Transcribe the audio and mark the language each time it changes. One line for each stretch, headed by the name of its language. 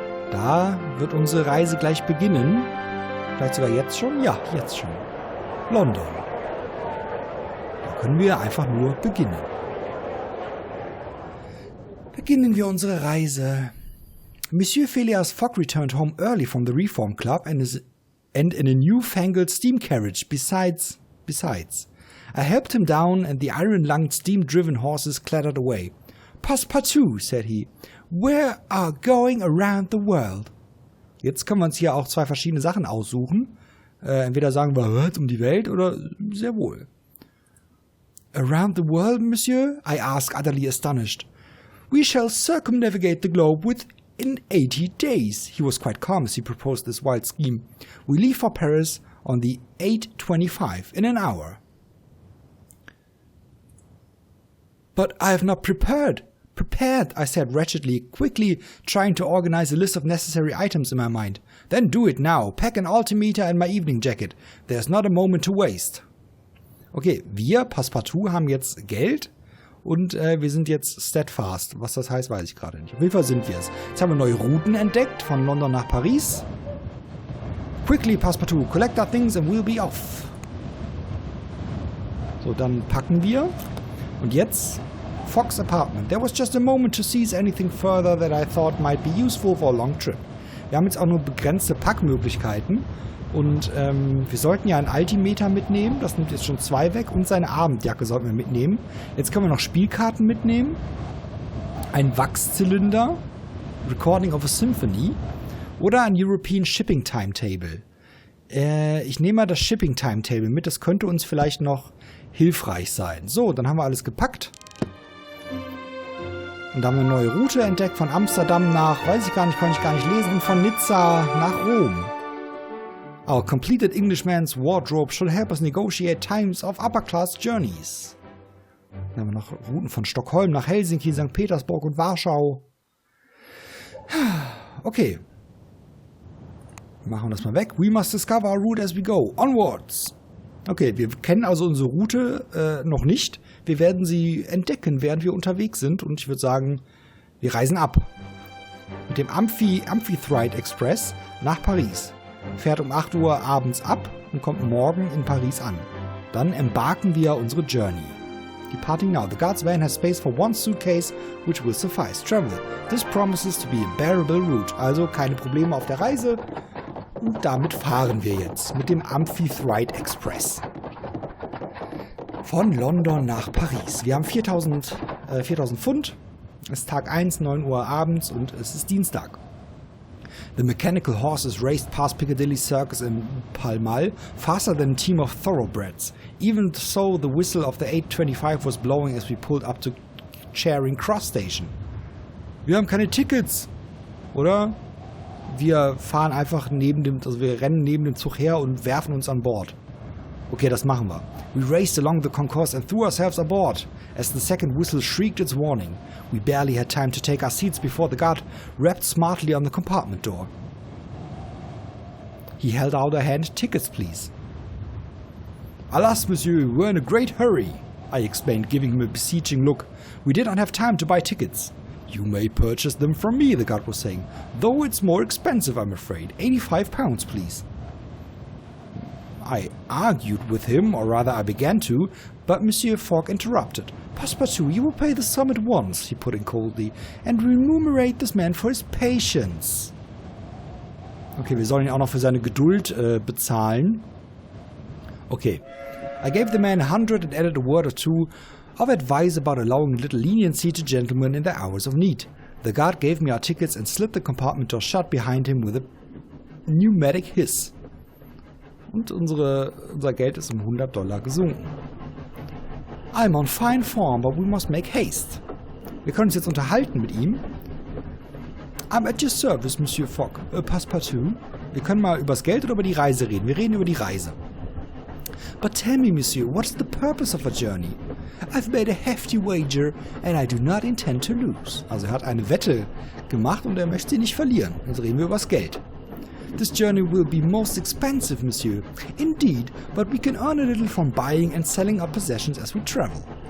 German: Da wird unsere Reise gleich beginnen. Vielleicht sogar jetzt schon? Ja, jetzt schon. London. Da können wir einfach nur beginnen. Beginnen wir unsere Reise.
English: Monsieur Phileas Fogg returned home early from the Reform Club and in a newfangled steam carriage Besides, I helped him down and the iron-lunged, steam-driven horses clattered away. Passepartout, said he, we are going around the world.
German: Jetzt können wir uns hier auch zwei verschiedene Sachen aussuchen. Entweder sagen wir, was, um die Welt, oder sehr wohl.
English: Around the world, monsieur? I asked, utterly astonished. We shall circumnavigate the globe within 80 days. He was quite calm as he proposed this wild scheme. We leave for Paris on the 8:25 in an hour. But I have not prepared, I said wretchedly, quickly trying to organize a list of necessary items in my mind. Then do it now. Pack an altimeter and my evening jacket. There's not a moment to waste.
German: Okay, wir, Passepartout, haben jetzt Geld und wir sind jetzt steadfast. Was das heißt, weiß ich gerade nicht. Auf jeden Fall sind wir es. Jetzt haben wir neue Routen entdeckt, von London nach Paris.
English: Quickly, Passepartout, collect our things and we'll be off.
German: So, dann packen wir. Und jetzt, Fogg's apartment.
English: There was just a moment to seize anything further that I thought might be useful for a long trip.
German: Wir haben jetzt auch nur begrenzte Packmöglichkeiten. Und wir sollten ja einen Altimeter mitnehmen. Das nimmt jetzt schon 2 weg. Und seine Abendjacke sollten wir mitnehmen. Jetzt können wir noch Spielkarten mitnehmen. Ein Wachszylinder.
English: Recording of a Symphony.
German: Oder ein European Shipping Timetable. Ich nehme mal das Shipping Timetable mit. Das könnte uns vielleicht noch hilfreich sein. So, dann haben wir alles gepackt. Und da haben wir eine neue Route entdeckt. Von Amsterdam nach, weiß ich gar nicht, kann ich gar nicht lesen. Und von Nizza nach Rom.
English: Our completed Englishman's wardrobe should help us negotiate times of upper-class journeys.
German: Dann haben wir noch Routen von Stockholm nach Helsinki, St. Petersburg und Warschau. Okay. Machen wir das mal weg.
English: We must discover our route as we go. Onwards!
German: Okay, wir kennen also unsere Route noch nicht. Wir werden sie entdecken, während wir unterwegs sind. Und ich würde sagen, wir reisen ab. Mit dem Amphitrite Express nach Paris. Fährt um 8 Uhr abends ab und kommt morgen in Paris an. Dann embarken wir unsere Journey.
English: Departing now. The guard's van has space for 1 suitcase, which will suffice. Travel. This promises to be a bearable route.
German: Also keine Probleme auf der Reise. Und damit fahren wir jetzt mit dem Amphitrite Express. Von London nach Paris. Wir haben 4000 Pfund. Es ist Tag 1, 9 Uhr abends und es ist Dienstag.
English: The mechanical horses raced past Piccadilly Circus in Pall Mall, faster than a team of thoroughbreds. Even so, the whistle of the 8:25 was blowing as we pulled up to Charing Cross Station.
German: Wir haben keine Tickets, oder? Wir fahren einfach wir rennen neben dem Zug her und werfen uns an Bord. Okay, das machen wir.
English: We raced along the concourse and threw ourselves aboard as the second whistle shrieked its warning. We barely had time to take our seats before the guard rapped smartly on the compartment door. He held out a hand. Tickets, please. Alas, monsieur, we're in a great hurry, I explained, giving him a beseeching look. We did not have time to buy tickets. You may purchase them from me, the guard was saying. Though it's more expensive, I'm afraid. £85, please. I argued with him, or rather I began to, but Monsieur Fogg interrupted. Passepartout, you will pay the sum at once, he put in coldly, and remunerate this man for his patience.
German: Okay, wir sollen ihn auch noch für seine Geduld bezahlen. Okay.
English: I gave the man 100 and added a word or two of advice about allowing a little leniency to gentlemen in their hours of need. The guard gave me our tickets and slid the compartment door shut behind him with a pneumatic hiss.
German: Und unser Geld ist um $100 gesunken.
English: I'm on fine form, but we must make haste.
German: Wir können uns jetzt unterhalten mit ihm.
English: I'm at your service, Monsieur Fogg. Passepartout.
German: Wir können mal übers Geld oder über die Reise reden. Wir reden über die Reise.
English: But tell me, Monsieur, what's the purpose of a journey? I've made a hefty wager and I do not intend to lose.
German: Also er hat eine Wette gemacht und er möchte sie nicht verlieren. Jetzt reden wir übers Geld.
English: This journey will be most expensive, Monsieur. Indeed, but we can earn a little from buying and selling our possessions as we travel.